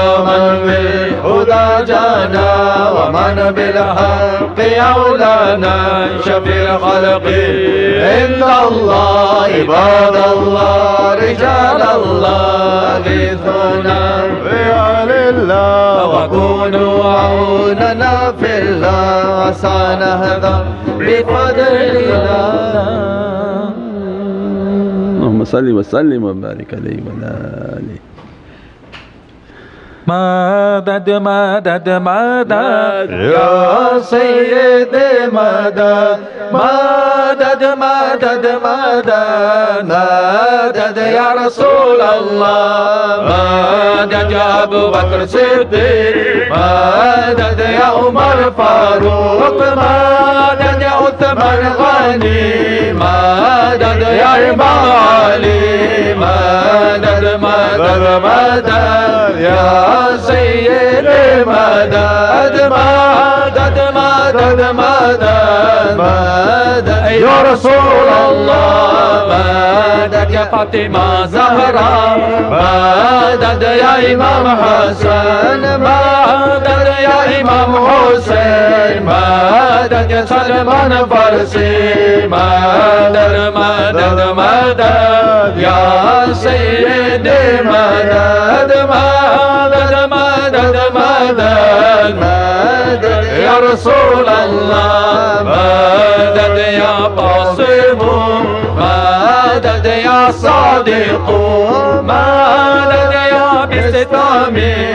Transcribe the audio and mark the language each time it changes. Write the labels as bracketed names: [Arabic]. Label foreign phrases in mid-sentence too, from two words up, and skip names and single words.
[Arabic] من بالهدى جانا ومن بالحق أولانا شفيع الخلق عند الله عباد الله رجال الله أغيثونا بأهل الله وكونوا عوننا في الله عسانا هذا بفضل الله. اللهم صل وسلم وبارك عليه وعلى آله. مدد مدد مدد يا سيدي مدد مدد مدد مدد مدد يا رسول الله مدد يا أبو بكر الصديق مدد يا عمر فاروق مدد يا عثمان غني مدد يا إمام علي مدد مدد مدد يا سيدي مدد مدد مدد مدد مدد يا رسول الله مدد يا فاطمة زهراء مدد يا إمام حسن مدد يا إمام حسين مدد يا سلمان فارسي مدد مدد مدد يا سيدي مدد مدد مدد مدد مدد يا رسول الله مدد يا قاسم مدد يا صادق مدد يا بستامي